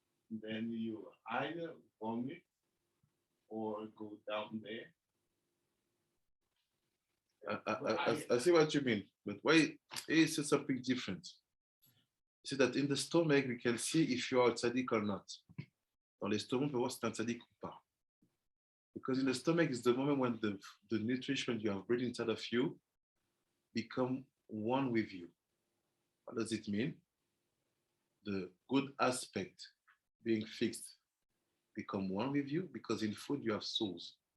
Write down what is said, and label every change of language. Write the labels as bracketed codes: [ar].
[en] Then you either vomit or go down there. I see what you mean, but why is something different? See that in the stomach, we can see if you are a tzaddik or not. [fr] Dans l'estomac, on peut voir si c'est un tzaddik ou pas. [en] Because in the stomach is the moment when the nutrition you have breathed inside of you become one with you. What does it mean? The good aspect being fixed become one with you because in food you have souls.